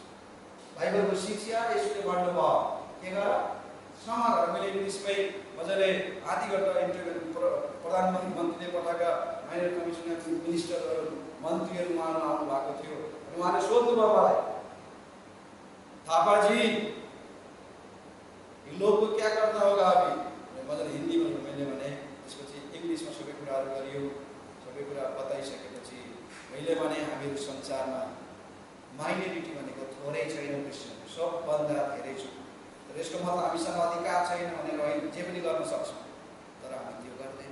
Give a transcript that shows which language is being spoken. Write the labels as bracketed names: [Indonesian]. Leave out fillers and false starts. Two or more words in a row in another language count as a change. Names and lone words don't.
[Nepali] बाइबलको शिक्षा यसले भन्नुभयो के गर क्षमा गर। मैले इङ्ग्लिसमै मजाले आधी घन्टा इन्टरभ्यू प्रधानमन्त्रीले पठाएका माइनर कमिसनर मिनिस्टरहरू मन्त्रीहरू उहाँहरू आउनु भएको थियो। उहाँले सोध्नुभयो मलाई, [Hindi] थापाजी इन लोग को क्या करना होगा अभी? [Nepali] मजाले हिन्दीमा मैले भने, त्यसपछि इङ्ग्लिसमा सबै कुराहरू गरियो। सबै कुरा बताइसकेपछि मैले भने हामीहरू संसारमा माइनोरिटी भनेको थोरै छैन, क्रिस्चियन सबभन्दा धेरै छु। तर यसको मतलब हामीसँग अधिकार छैन भनेर होइन, जे पनि गर्न सक्छौँ, तर हामी त्यो गर्दैन।